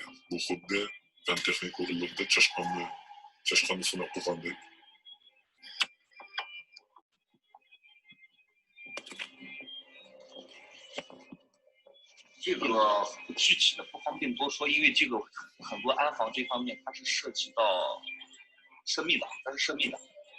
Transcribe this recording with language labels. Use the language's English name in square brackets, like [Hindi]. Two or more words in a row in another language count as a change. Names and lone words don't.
[Uzbek] Bu xuddi fan texnik o'rinlarda chashqanni sinab qo'ygandek. [Chinese] 这个具体的不方便多说，因为这个很多安防这方面它是涉及到涉密的，它是涉密的。